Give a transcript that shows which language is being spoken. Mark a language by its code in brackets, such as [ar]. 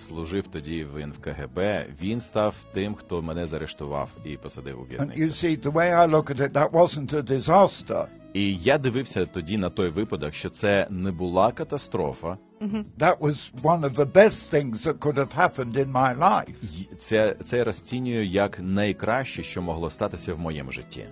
[uk] служив тоді в НКГБ, він став тим, хто мене заарештував і посадив у в'язницю. [en] And you see, the way I look at it, that wasn't a disaster. [uk] І я дивився тоді на той випадок, що це не була катастрофа. [en] That was one of the best things that could have happened in my life. [uk] Це я розцінюю як найкраще, що могло статися в моєму житті.